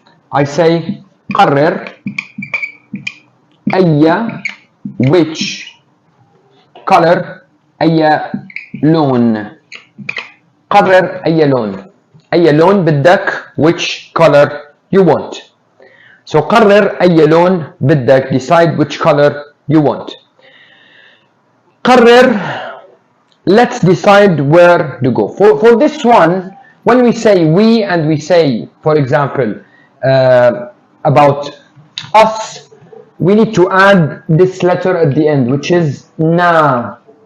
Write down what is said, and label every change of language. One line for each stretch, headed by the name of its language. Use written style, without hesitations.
English: I say
Arabic: قرر أي,
English: which color.
Arabic: أي لون. قرر أي لون. أي لون بدك,
English: which color you want.
Arabic: So قرر أي لون بدك.
English: Decide which color you want. قرر, let's decide where to go. For this one, when we say we and we say, for example, about us, we need to add this letter at the end, which is na.